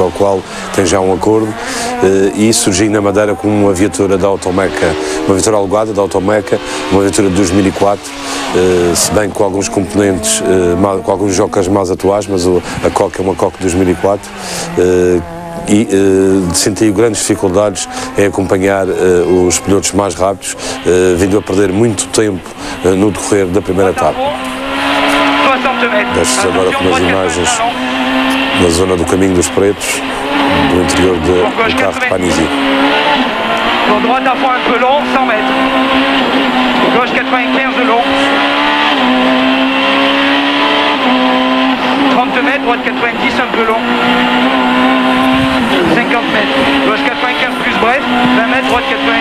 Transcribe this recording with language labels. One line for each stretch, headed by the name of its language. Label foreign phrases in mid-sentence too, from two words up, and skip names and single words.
Portuguese: o qual tem já um acordo, e surgiu na Madeira com uma viatura da Automeca, uma viatura alugada da Automeca, uma viatura de 2004, se bem com alguns componentes, com alguns jocas mais atuais, mas a Coque é uma Coque 2004, e senti grandes dificuldades em acompanhar os pilotos mais rápidos, vindo a perder muito tempo no decorrer da primeira etapa. Deixo-vos agora com umas imagens na zona do Caminho dos Pretos, do interior do carro de Panizzi.
French: Droite à fond un peu long, 100 mètres. Gauche 95 de long. 30 mètres, droite 90 un peu long. 50 mètres, gauche 95 plus bref, 20 mètres, droite 90.